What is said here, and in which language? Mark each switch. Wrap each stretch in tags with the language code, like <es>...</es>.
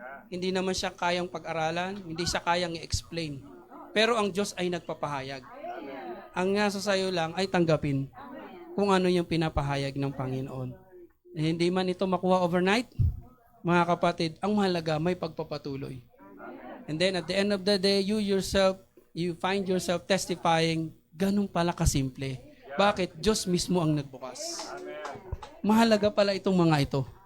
<tl>Hindi naman siya kayang pag-aralan, hindi siya kayang i-explain. Pero ang Diyos ay nagpapahayag. Ang nasa sayo lang ay tanggapin kung ano yung pinapahayag ng Panginoon. Hindi man ito makuha overnight, mga kapatid, ang mahalaga may pagpapatuloy.</tl> <en>And then at the end of the day, you find yourself testifying,</en> <tl>ganun pala kasimple. Bakit? Diyos mismo ang nagbukas. Mahalaga pala itong mga ito.</tl>